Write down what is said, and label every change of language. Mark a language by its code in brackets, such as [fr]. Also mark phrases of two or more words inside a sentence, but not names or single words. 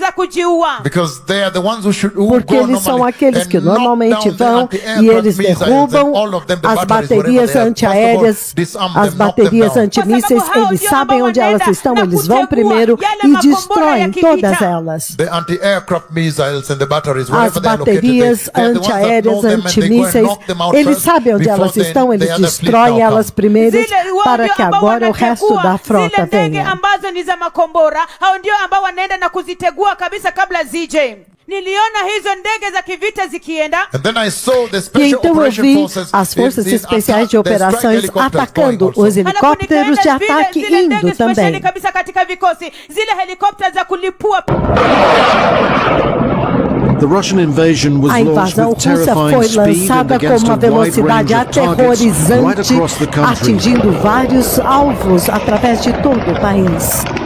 [pt] Porque eles são aqueles que normalmente vão e eles derrubam as baterias antiaéreas, as baterias antimísseis, eles sabem onde elas estão, eles vão primeiro e destroem todas elas. As baterias antiaéreas, antimísseis, eles sabem onde elas estão, eles destroem elas primeiro para que agora o resto da frota venha. [sw] Niliona hizo ndege za kivita zikienda. [pt] E então eu vi as forças especiais de operações atacando os helicópteros de ataque indo também. A invasão russa foi lançada com uma velocidade aterrorizante, atingindo vários alvos através de todo o país.